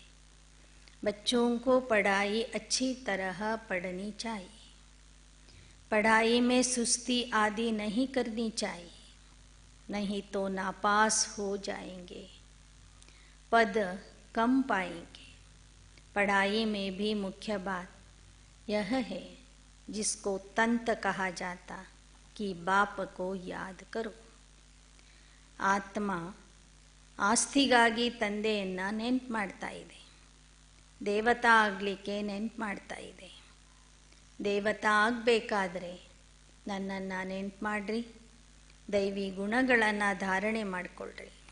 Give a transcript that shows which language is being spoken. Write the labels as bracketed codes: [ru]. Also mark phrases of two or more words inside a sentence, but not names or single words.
[hi] बच्चों को पढ़ाई अच्छी तरह पढ़नी चाहिए, पढ़ाई में सुस्ती आदि नहीं करनी चाहिए, नहीं तो नापास हो जाएंगे, पद कम पाएंगे. पढ़ाई में भी मुख्य बात यह है जिसको तंत कहा जाता कि बाप को याद करो. [kn] ಆತ್ಮ ಆಸ್ತಿಗಾಗಿ ತಂದೆಯನ್ನು ನೆನ್ಪು ಮಾಡ್ತಾ ಇದೆ, ದೇವತಾ ಆಗಲಿಕ್ಕೆ ನೆನ್ಪು ಮಾಡ್ತಾ ಇದೆ. ದೇವತಾ ಆಗಬೇಕಾದ್ರೆ ನನ್ನನ್ನು ನೆನ್ಪು ಮಾಡಿರಿ, ದೈವಿ ಗುಣಗಳನ್ನು ಧಾರಣೆ ಮಾಡಿಕೊಳ್ಳ್ರಿ.